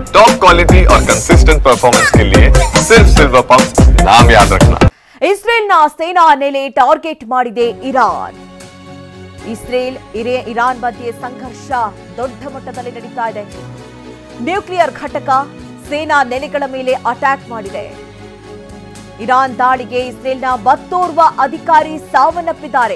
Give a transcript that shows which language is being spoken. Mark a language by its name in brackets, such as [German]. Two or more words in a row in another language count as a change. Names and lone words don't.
[Hindi] टॉप क्वालिटी और कंसिस्टेंट परफॉर्मेंस के लिए सिर्फ सिल्वर पंप नाम याद रखना। [Kannada] ಇಸ್ರೇಲ್ನ ಸೇನಾ ನೆಲೆ ಟಾರ್ಗೆಟ್ ಮಾಡಿದೆ ಇರಾನ್. ಇರಾನ್ ಮಧ್ಯೆ ಸಂಘರ್ಷ ದೊಡ್ಡ ಮಟ್ಟದಲ್ಲಿ ನಡೀತಾ ಇದೆ. ನ್ಯೂಕ್ಲಿಯರ್ ಘಟಕ ಸೇನಾ ನೆಲೆಗಳ ಮೇಲೆ ಅಟ್ಯಾಕ್ ಮಾಡಿದೆ. ಇರಾನ್ ದಾಳಿಗೆ ಇಸ್ರೇಲ್ನ ಮತ್ತೋರ್ವ ಅಧಿಕಾರಿ ಸಾವನ್ನಪ್ಪಿದ್ದಾರೆ.